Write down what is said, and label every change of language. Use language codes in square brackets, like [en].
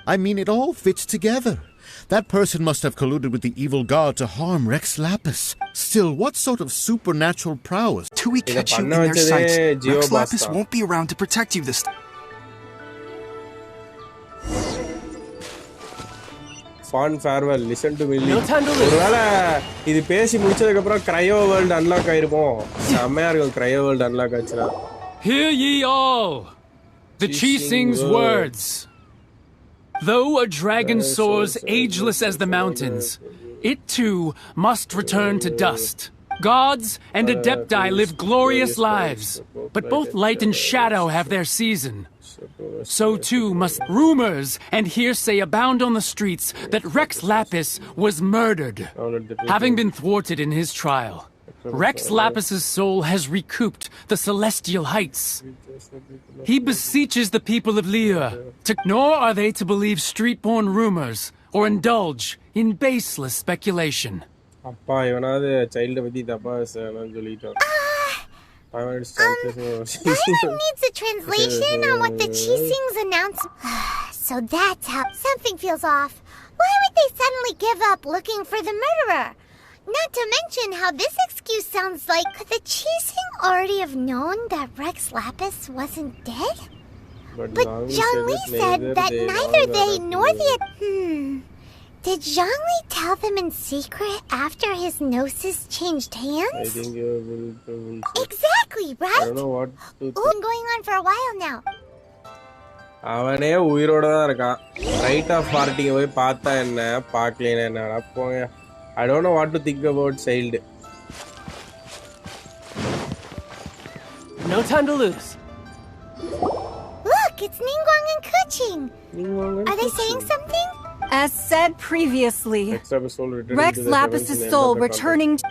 [en] I mean, it all fits together. That person must have colluded with the evil god to harm Rex Lapis. Still, what sort of supernatural prowess? Till we catch you in their sights, Rex Lapis won't be around to protect you this time. Fond farewell, listen to me. [ta] ஒருவேளை இது பேசி முடிச்சதுக்கு அப்புறம் cryo world unlock ஆயிருக்கும். செமையா இருக்கும் cryo world unlock ஆச்சுனா. [en] Hear ye all, the Chi sings words. Though a dragon soars ageless as the mountains, it too must return to dust. Gods and Adepti live glorious lives, but both light and shadow have their season. So too must rumors and hearsay abound on the streets that Rex Lapis was murdered, having been thwarted in his trial. Rex Lapis's soul has recouped the celestial heights. He beseeches the people of Liyue, nor are they to believe street-born rumors or indulge in baseless speculation. [ta] அப்பா இவனாவது child பத்தி தப்பா சொல்லிட்டான். [en] Diamond needs a translation on what the Chi Sings announced. So that's how something feels off. Why would they suddenly give up looking for the murderer? Not to mention how this excuse sounds like, could the Chi Sing already have known that Rex Lapis wasn't dead? But Zhongli said that neither they nor the... Did Zhongli tell them in secret after his gnosis changed hands? I think you will exactly, right? I don't know what to been going on for a while now. [ta] அவனே உயிரோட தான் இருக்கான். Right of பார்ட்டிங்க போய் பார்த்தா என்ன பார்க்கலனா என்னடா போங்க. [en] I don't know what to think about child. No time to lose. Look, it's Ningguang and Kuching. Are they saying something? As said previously, Rex Lapis' soul returning to